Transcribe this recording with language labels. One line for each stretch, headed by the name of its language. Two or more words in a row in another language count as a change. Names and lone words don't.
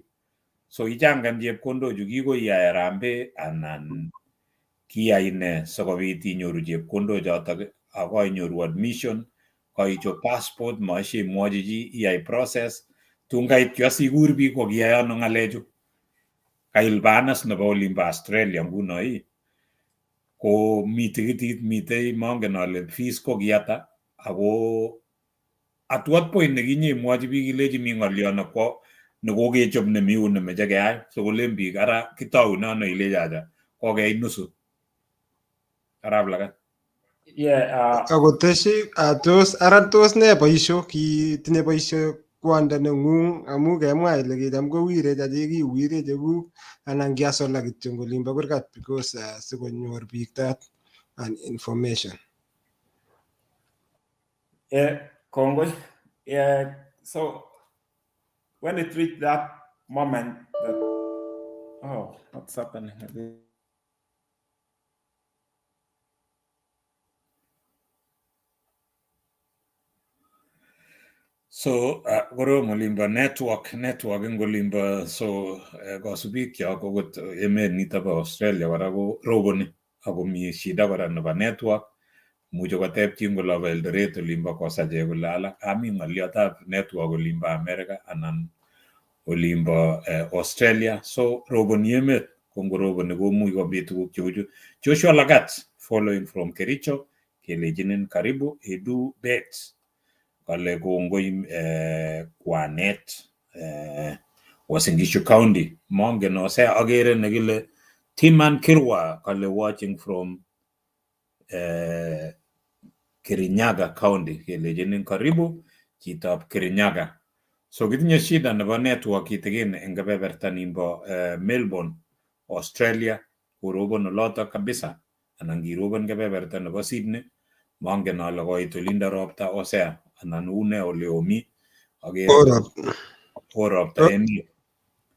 Kalenjin: So ichangan chepkondochu kikoiyai harambee anan kiyai ne sikobit inyoru chepkondochotok akoinyoru admission koichop passport maishe imwochi chi iyai process tun kait yu asikur biik ko kiyai ano ng'alechu. Kail banas nebo olimbo Australia nguno ko mi tikitit mitei mongen ale fees ko kiyata ako
English: at what point
Kalenjin: nekinyemwochi biik ilechi mi ng'olyo nekokechop nemi yu nemeche keyai sikolen biik ara kitoune ano ilechi acha kokeyai nusu. Arap Lagat. Akoteshi tos ne boisho kitinye boisho kwanda neng'ung amu kemwa ile kicham kowirech ache kiwire chekuk anan kiasola kityo eng olimbo kurgat because sikonyor biik
English: that and information.
Kalenjin: Kongoi.
English: So when it reached that moment that, what's happening?
Kalenjin: So korom olimbo network eng olimbo so kasubik kyok okot emet nito bo Australia kora ko roboni ako mi shida kora nebo network. Muche koteb chi ngolobo Eldoret olimbo kosache kole ala ami ng'oliotab network olimbo America anan olimbo Australia. So roboni emet ko ngoroboni komuch kobit tuguk cheu chu. Joshua Lagat
English: following from Kericho
Kalenjin: kelechinin karibu Edu Bet kale kongoi kwanet Uasin Gishu County. Mongen Osea agere nekile Timan Kirwa kale
English: watching from Kirinyaga County
Kalenjin: kelechinin karibu chitab Kirinyaga. So kitinye shida nebo network kitigin eng kebeberta nimbo Melbourne Australia korobon olotok kabisa anan kirobon kebeberta nebo Sydney mongen ale koit olinda ropta Osea anan une ole omi agere ropta emi.